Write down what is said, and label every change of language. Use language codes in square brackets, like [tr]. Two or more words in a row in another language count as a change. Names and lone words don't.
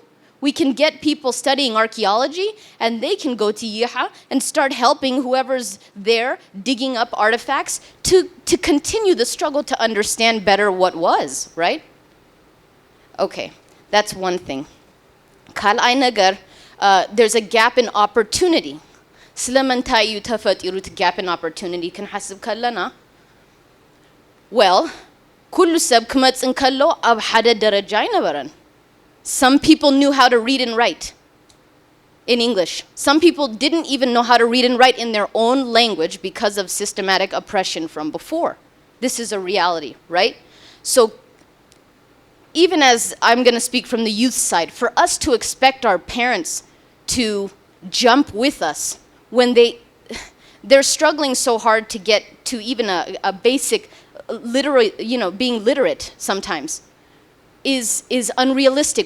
[en] We can get people studying archaeology and they can go to Yiha and start helping whoever's there digging up artifacts to continue the struggle to understand better what was, right? Okay, that's one thing. There's a gap in opportunity. [ti] ስለምንታይ ተፈጥሩት [en] gap in opportunity [ti] ክንሐስብ ከለና well ኩሉ ሰብ ክመጽን ከሎ ኣብ ሓደ ደረጃ ይነበረን. [en] Some people knew how to read and write in English. Some people didn't even know how to read and write in their own language because of systematic oppression from before. This is a reality, right? So even as I'm going to speak from the youth side, for us to expect our parents to jump with us when they're struggling so hard to get to even a basic literate, being literate sometimes is unrealistic.